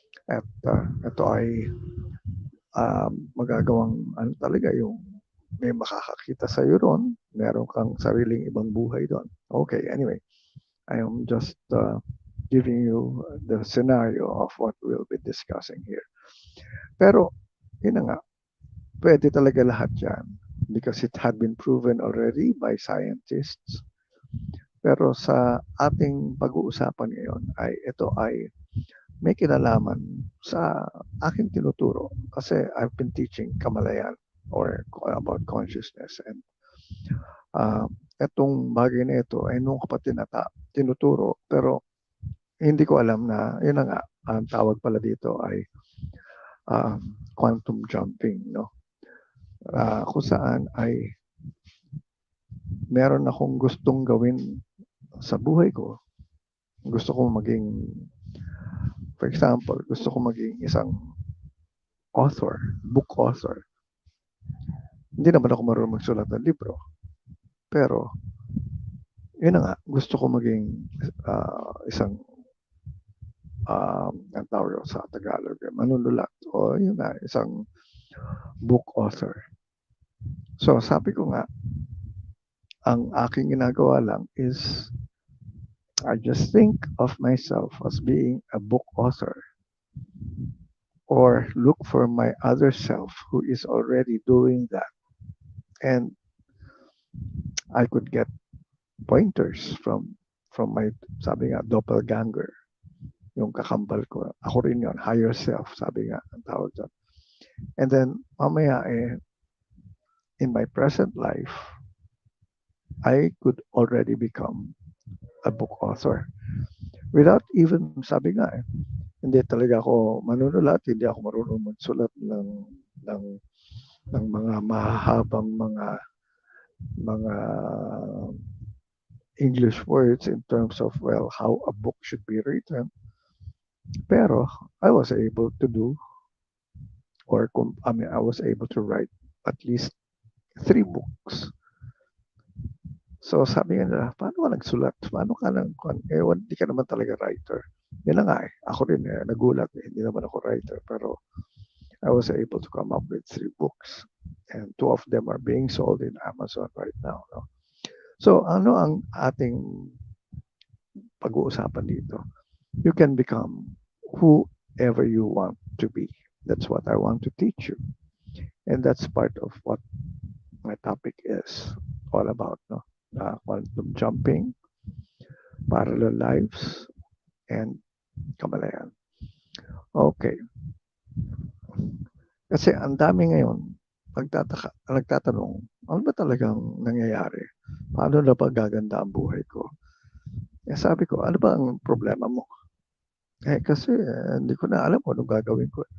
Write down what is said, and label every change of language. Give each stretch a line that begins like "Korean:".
Filipino: At ito ay magagawang ano talaga yung may makakakita sa iyo ron, meron kang sariling ibang buhay doon.
English: Okay, anyway, I am just giving you the scenario of what we'll be discussing here.
Filipino: Pero, yun na nga, pwede talaga lahat yan
English: because it had been proven already by scientists.
Filipino: Pero sa ating pag-uusapan ngayon ay ito ay may kinalaman sa aking tinuturo kasi
English: I've been teaching Kamalayan or about consciousness
Filipino: and itong bagay na ito ay nung kapatid na tinuturo pero hindi ko alam na yun na nga ang tawag pala dito ay quantum jumping, no? Kung saan ay meron akong gustong gawin sa buhay ko. Gusto ko maging, for example, gusto ko maging isang author, book author. Hindi naman ako marunong magsulat ng libro. Pero, yun na nga, gusto ko maging isang ang tawag sa Tagalog, manunulat o yun na, isang book author.
English: So,
Filipino: sabi ko nga, ang aking ginagawa lang
English: is I just think of myself as being a book author or look for my other self who is already doing that. And I could get pointers from my,
Filipino: sabi nga,
English: doppelganger,
Filipino: yung kakambal ko. Ako rin yun,
English: higher self,
Filipino: sabi nga, ang tawag doon.
English: And then,
Filipino: mamaya
English: in my present life, I could already become a book author. Without even,
Filipino: sabi nga hindi talaga ako manunulat, hindi ako marunong magsulat ng mga mahahabang mga
English: English words in terms of, well, how a book should be written.
Filipino: Pero
English: I was able to do, or I was able to write at least 3 books.
Filipino: So sabi nga nila, paano ka nagsulat? Paano ka hindi ka naman talaga writer. Yan na nga ako rin nagulat hindi naman ako writer. Pero
English: I was able to come up with 3 books. And 2 of them are being sold in Amazon right now. No?
Filipino: So ano ang ating pag-uusapan dito.
English: You can become whoever you want to be. That's what I want to teach you. And that's part of what my topic is all about, no? Quantum jumping, parallel lives, and Kamalayan. Okay.
Filipino: Kasi ang dami ngayon nagtatanong, ano ba talagang nangyayari? Paano na ba gaganda ang buhay ko? Eh sabi ko, ano ba ang problema mo? Kasi hindi ko na alam kung anong gagawin ko.